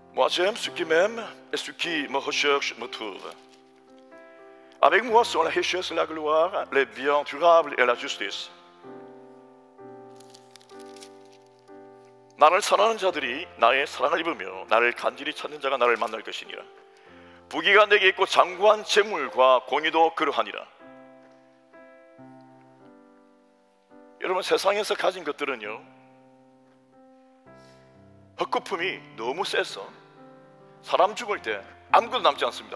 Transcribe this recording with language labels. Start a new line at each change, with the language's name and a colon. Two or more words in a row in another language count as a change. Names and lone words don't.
French: j'aime ce qui m'aime et ce qui me recherche me trouve. Avec moi sont la richesse et la gloire, les biens durables et la justice.
Korean: 나를 사랑하는 자들이 나의 사랑을 입으며 나를 간절히 찾는 자가 나를 만날 것이니라. 부귀가 내게 있고 장구한 재물과 공의도 그러하니라. 여러분, 세상에서 가진 것들은요, 헛거품이 너무 세서 사람 죽을 때 아무것도 남지 않습니다.